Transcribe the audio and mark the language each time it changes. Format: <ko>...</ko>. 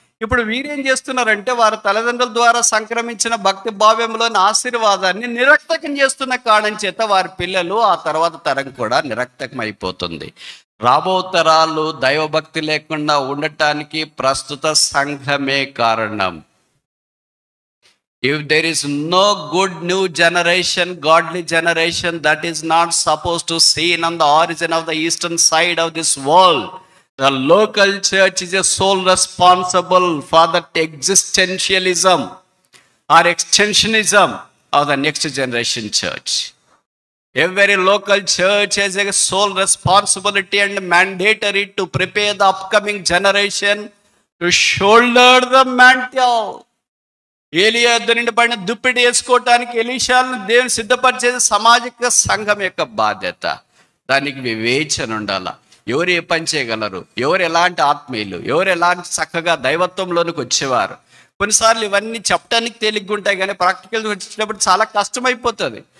<te>ఇప్పుడు వీరేం చేస్తున్నారంటే, వారి తల్లిదండ్రుల ద్వారా సంక్రమించిన భక్తి భావ్యంలోని ఆశీర్వాదాన్ని నిరర్థకం చేస్తున్న కారణం చేత వారి పిల్లలు, ఆ తర్వాత తరం కూడా నిరర్థకం అయిపోతుంది. రాబో తరాలు దైవభక్తి లేకుండా ఉండటానికి ప్రస్తుత సంఘమే కారణం.</te> <en>If there is no good new generation, godly generation, that is not supposed to seen on the origin of the eastern side of this world, the local church is a sole responsible for that existentialism or extensionism of the next generation church. Every local church has a sole responsibility and mandatory to prepare the upcoming generation to shoulder the mantle.</en> <te>ఏలియా నుండి పడిన దుప్పిడి వేసుకోవటానికి ఎలీషాలను దేవుని సిద్ధపరిచేది సామాజిక సంఘం యొక్క బాధ్యత. దానికి వివేచన ఉండాల. ఎవరు ఏ పని చేయగలరు, ఎవరు ఎలాంటి ఆత్మీయులు, ఎవరు ఎలాంటి చక్కగా దైవత్వంలోనికి వచ్చేవారు. కొన్నిసార్లు ఇవన్నీ చెప్పడానికి తేలిగ్గా ఉంటాయి, కానీ ప్రాక్టికల్గా వచ్చేటప్పుడు చాలా కష్టమైపోతుంది.</te>